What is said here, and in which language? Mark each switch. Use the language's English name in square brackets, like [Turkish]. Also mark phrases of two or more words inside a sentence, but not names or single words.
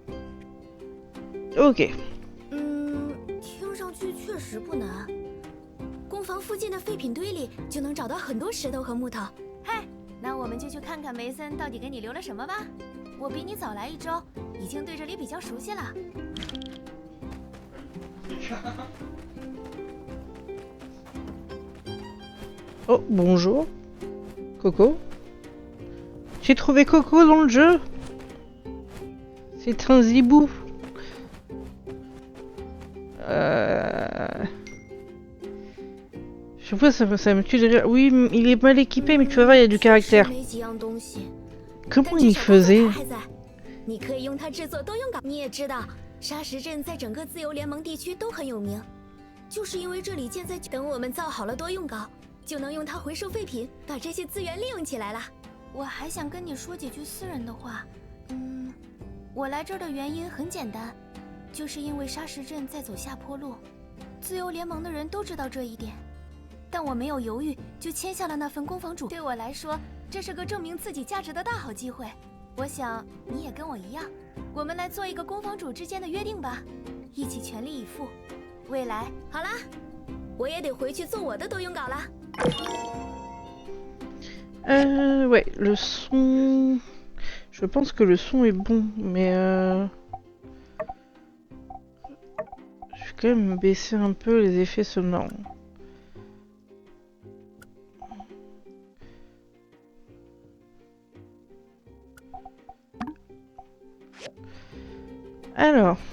[Chinese] Ok. 听上去确实不难。工坊附近的废品堆里就能找到很多石头和木头。嗨，那我们就去看看梅森到底给你留了什么吧。我比你早来1周，已经对这里比较熟悉了。 [French] Oh, bonjour. Coco. J'ai trouvé Coco dans le jeu. C'est un zibou. Je vois, ça me tue de rire. Oui, il est mal équipé, mais tu vas voir, il y a du caractère. [Chinese] 没几样东西， [French] Comment il faisait? [Chinese] 还在，你可以用它制作多用镐。你也知道，沙石镇在整个自由联盟地区都很有名，就是因为这里建在。等我们造好了多用镐，就能用它回收废品，把这些资源利用起来了。我还想跟你说几句私人的话。我来这儿的原因很简单，就是因为沙石镇在走下坡路，自由联盟的人都知道这一点。但我没有犹豫，就签下了那份工坊主。对我来说，这是个证明自己价值的大好机会。我想你也跟我一样，我们来做一个工坊主之间的约定吧，一起全力以赴。未来，好啦，我也得回去做我的多用镐啦。 [French] Ouais, le son... Je pense que le son est bon, mais je vais quand même baisser un peu les effets sonores. Alors...